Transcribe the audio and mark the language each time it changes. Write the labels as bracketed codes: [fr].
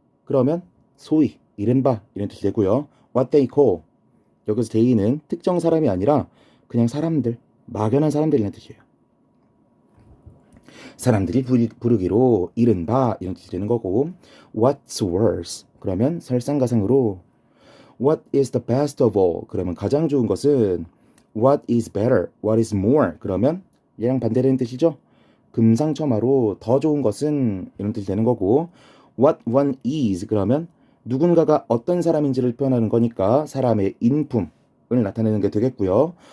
[ko] 그러면 소위, 이른바 이런 뜻이 되고요. [en] What they call. [ko] 여기서 they는 특정 사람이 아니라 그냥 사람들, 막연한 사람들이라는 뜻이에요. 사람들이 부르기로 이른바 이런 뜻이 되는 거고 [en] What's worse? [ko] 그러면 설상가상으로 [en] What is the best of all? [ko] 그러면 가장 좋은 것은 [en] What is better? What is more? [ko] 그러면 얘랑 반대되는 뜻이죠. 금상첨화로 더 좋은 것은 이런 뜻이 되는 거고 [en] What one is? [ko] 그러면 누군가가 어떤 사람인지를 표현하는 거니까 사람의 인품을 나타내는 게 되겠고요.